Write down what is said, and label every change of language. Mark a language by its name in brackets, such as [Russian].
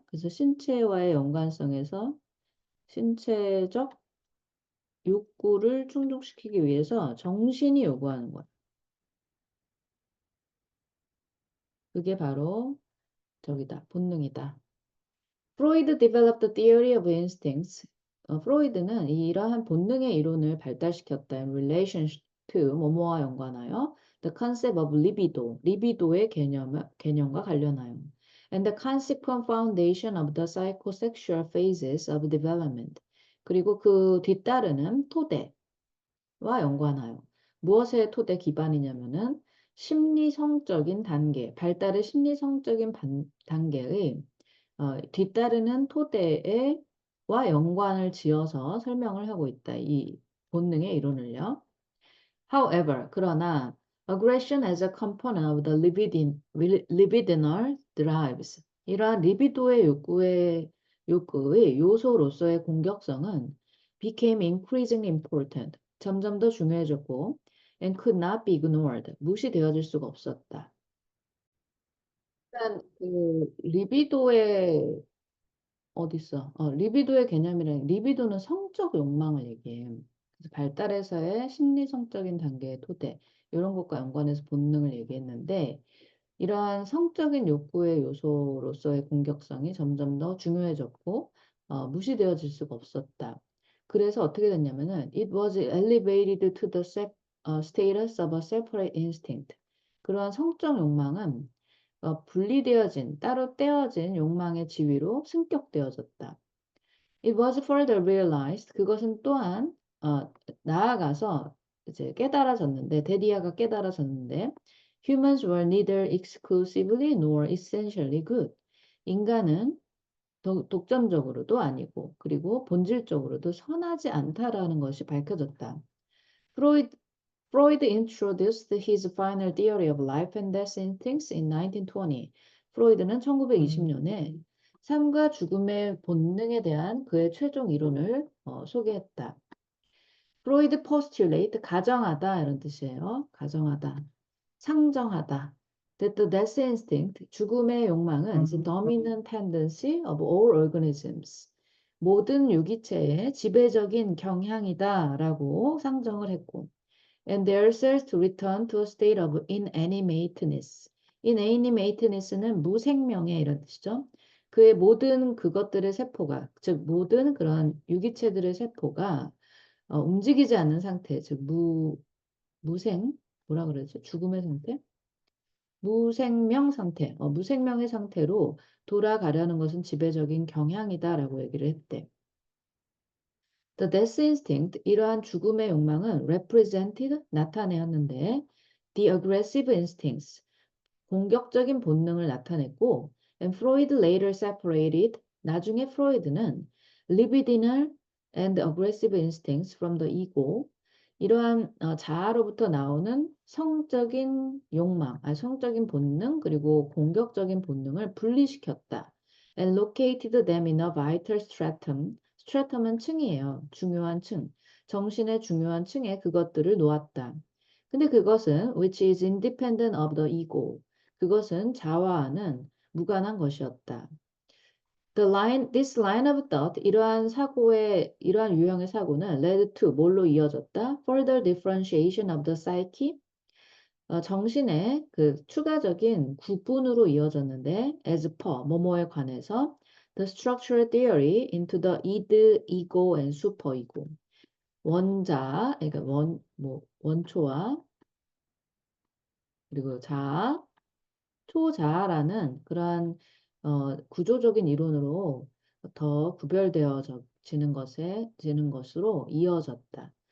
[Korean] 그래서 신체와의 연관성에서 신체적 욕구를 충족시키기 위해서 정신이 요구하는 거야. 그게 바로 저기다, 본능이다. [English] 프로이드 developed the theory of instincts. [Korean] 프로이드는 이러한 본능의 이론을 발달시켰다. [English] In relation to [Korean] 뭐뭐와 연관하여 [English] the concept of libido, [Korean] 리비도의 개념과 관련하여 [English] and the consequent foundation of the psychosexual phases of development. [Korean] 그리고 그 뒤따르는 토대와 연관하여 무엇의 토대 기반이냐면은 심리성적인 단계, 발달의 심리성적인 단계의 뒤따르는 토대와 연관을 지어서 설명을 하고 있다. 이 본능의 이론을요. [English] However, [Korean] 그러나 [English] aggression as a component of the libidinal drives [Korean] 이러한 리비도의 욕구의 요소로서의 공격성은 [English] became increasingly important. [Korean] 점점 더 중요해졌고 [English] and could not be ignored. [Korean] 무시되어질 수가 없었다. 일단 그 리비도의 어딨어? 리비도의 개념이란 리비도는 성적 욕망을 얘기해. 그래서 발달에서의 심리성적인 단계의 토대 이런 것과 연관해서 본능을 얘기했는데 이러한 성적인 욕구의 요소로서의 공격성이 점점 더 중요해졌고 무시되어질 수가 없었다. 그래서 어떻게 됐냐면은 [English] it was elevated to the status of a separate instinct. [Korean] 그러한 성적 욕망은 분리되어진, 따로 떼어진 욕망의 지위로 승격되어졌다. [English] It was further realized. [Korean] 그것은 또한 나아가서 이제 깨달아졌는데, 데디아가 깨달아졌는데, [English] humans were neither exclusively nor essentially good. [Korean] 인간은 독점적으로도 아니고, 그리고 본질적으로도 선하지 않다라는 것이 밝혀졌다. [English] Freud introduced his final theory of life and death instincts in 1920. [Korean] 프로이드는 1920년에 삶과 죽음의 본능에 대한 그의 최종 이론을 소개했다. 프로이드 postulate 가정하다 이런 뜻이에요. 가정하다, 상정하다. [English] That the death instinct [Korean] 죽음의 욕망은 [English] the dominant tendency of all organisms. [Korean] 모든 유기체의 지배적인 경향이다라고 상정을 했고. [English] And their cells to return to a state of inanimateness. [Korean] inanimateness는 무생명의 이런 뜻이죠. 그의 모든 그것들의 세포가, 즉 모든 그런 유기체들의 세포가 움직이지 않는 상태, 즉 무생, 뭐라 그러죠? 죽음의 상태? 무생명 상태, 무생명의 상태로 돌아가려는 것은 지배적인 경향이다라고 얘기를 했대. [English] The death instinct, [Korean] 이러한 죽음의 욕망은 [English] represented, [Korean] 나타내었는데 [English] the aggressive instincts, [Korean] 공격적인 본능을 나타냈고 [English] and Freud later separated, [Korean] 나중에 프로이드는 [English] libidinal and aggressive instincts from the ego. [Korean] 이러한 자아로부터 나오는 성적인 욕망, 성적인 본능 그리고 공격적인 본능을 분리시켰다. [English] And located them in a vital stratum. [Korean] stratum은 층이에요. 중요한 층. 정신의 중요한 층에 그것들을 놓았다. 근데 그것은 [English] which is independent of the ego. [Korean] 그것은 자아와는 무관한 것이었다. [English] This line of thought, [Korean] 이러한 유형의 사고는 [English] led to [Korean] 뭘로 이어졌다? [English] Further differentiation of the psyche, [Korean] 정신의 그 추가적인 구분으로 이어졌는데, [English] as per [Korean] 뭐뭐에 관해서 [English] the structural theory into the id, ego, and superego. [Korean] 원자, 그러니까 원초와 그리고 자아, 초자아라는 그러한 구조적인 이론으로 더 지는 것으로 이어졌다.